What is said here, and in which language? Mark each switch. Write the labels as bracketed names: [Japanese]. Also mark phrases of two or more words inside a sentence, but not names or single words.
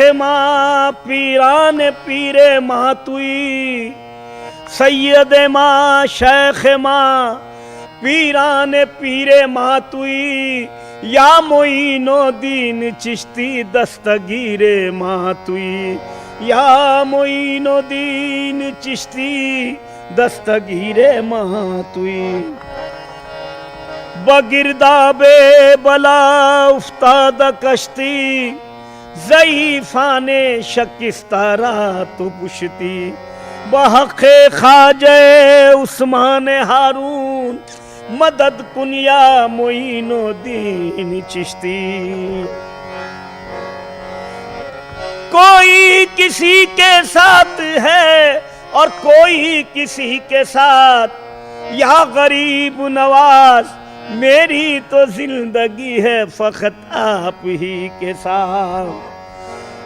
[Persian] ما پیران پیرِ ما تویی، سیدِ ما شیخِ ما پیران پیرِ ما تویی، یا معین‌الدین چشتی دستگیرِ ما تویی، یا معین‌الدین چشتی دستگیرِ ما تویی. بگردابِ بلا افتاد کشتی، ضعیفانِ شکسته را تو پشتی، بحقِ خواجه عثمان هارون، مدد کن یا معین‌الدین چشتی. [Urdu] کوئی کسی کے ساتھ ہے اور کوئی کسی کے ساتھ، یا غریب نواز میری تو زندگی ہے فقط آپ ہی کے ساتھ.